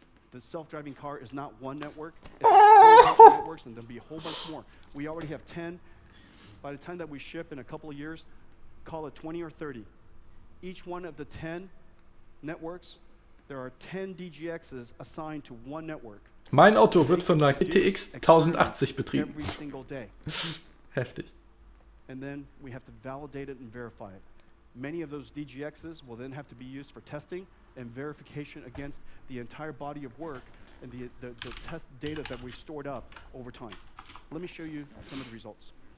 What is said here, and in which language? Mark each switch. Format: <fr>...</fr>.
<en>The self-driving car is not one network. It's a whole bunch of networks, and there'll be a whole bunch more. We already have 10. By the time that we ship in a couple of years, call it 20 or 30. Each one of the 10 networks, there are 10 DGXs assigned to one network.</en> <de>Mein Auto wird von der GTX 1080 betrieben.</de> <en>Every single day.</en> <de>Heftig.</de> <en>And then we have to validate it and verify it. Many of those DGXs will then have to be used for testing and verification against the entire body of work and the test data that we've stored up over time. Let me show you some of the results.</en>